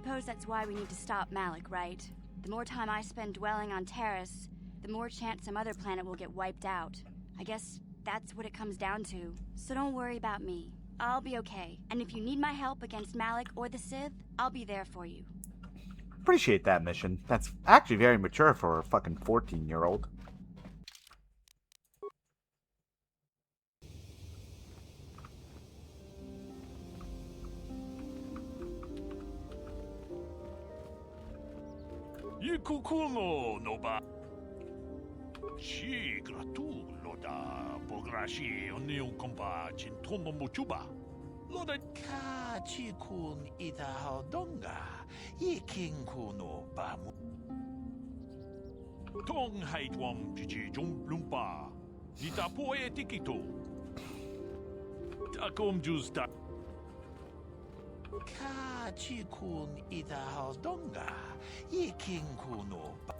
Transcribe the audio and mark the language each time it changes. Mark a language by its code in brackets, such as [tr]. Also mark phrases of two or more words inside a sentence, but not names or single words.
[en] suppose that's why we need to stop Malik, right? The more time I spend dwelling on Terrace, the more chance some other planet will get wiped out. I guess that's what it comes down to. So don't worry about me. I'll be okay. And if you need my help against Malik or the Sith, I'll be there for you. Appreciate that, Mission. That's actually very mature for a fucking 14-year-old. Ikukuno no ba. Si gratu loda bograshi onion komba chintomo mochuba. Loda ka chikun ita haudonga. Yiking kuno bamu. Tong haitwam chichi jum lumpa. Nita poe tikito. Takom justa. Kachikun idahaldonga. Yikinkuno.